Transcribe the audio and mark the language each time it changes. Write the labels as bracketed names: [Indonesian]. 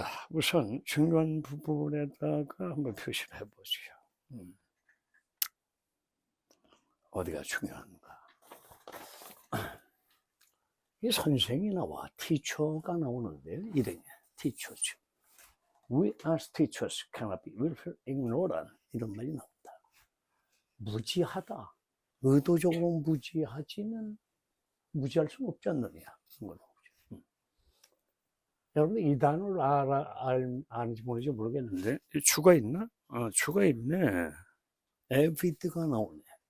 [Korean] 우선 중요한 부분에다가 한번 표시를 해보죠. 어디가 중요한가? 이 선생이 나와, teacher가 나오는데 이름이 teacher죠. [English] We as teachers cannot be willful ignorant [Korean] 이런 말이 나온다. 무지하다. 의도적으로 무지하지는 무지할 수는 없지 않느냐. 여러분 이 단어를 아는지 모르는지 모르겠는데 주가 있나? 주가 있네. 에비드가 나오네.